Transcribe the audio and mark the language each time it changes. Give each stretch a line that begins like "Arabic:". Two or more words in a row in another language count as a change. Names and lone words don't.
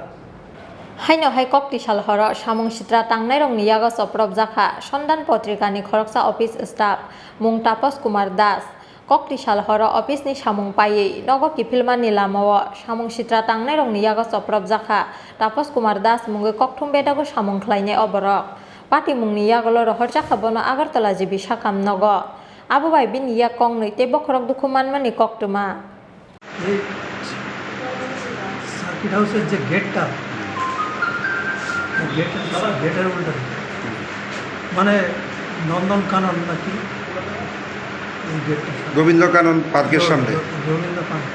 Kok Borok: Haino hai Kokti shal horo samung sitra tangnai rong ni yago choprop jakha Sondan Patrika ni khoroksa office staff mung Tapas Kumar Das Kokti shal horo office ni samung paye nogo kipilmani lamao samung sitra tangnai rong ni yago choprop jakha Tapas Kumar Das mungi kokthum bedago samung khlainai oborok Party mungni yagolo roharja khabono Agartala jibisa khamnogo Abu bai bin yak kong nui te bokhorok dukhuman mani koktuma
Bangla: সার্কিট হাউসের যে গেটটা গেটের উল্টো মানে নন্দন কানন নাকি এই গেটটা গোবিন্দ কানন পার্কের সামনে গোবিন্দ কানন